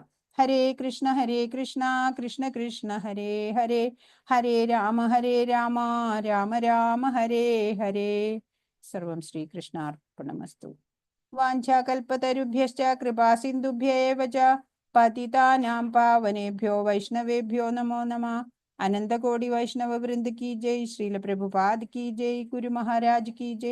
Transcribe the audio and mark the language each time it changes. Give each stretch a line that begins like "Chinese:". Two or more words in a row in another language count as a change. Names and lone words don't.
Sanskrit: ഹരേ കൃഷ്ണ കൃഷ്ണ കൃഷ്ണ ഹരേ ഹരേ, ഹരേ രാമ രാമ രാമ ഹരേ ഹരേ. സർവം ശ്രീകൃഷ്ണാർപ്പണമസ്തു. വാഞ്ചാകൽപതരുഭ്യശ്ച കൃപാസിന്ധുഭ്യ ഏവ ച പതിതാനാം പാവനേഭ്യോ വൈഷ്ണവേഭ്യോ നമോ നമഃ. അനന്തകോടി വൈഷ്ണവ വൃന്ദ
Hindi: की जय. श्रील प्रभुपाद की जय. गुरु महाराज की जय.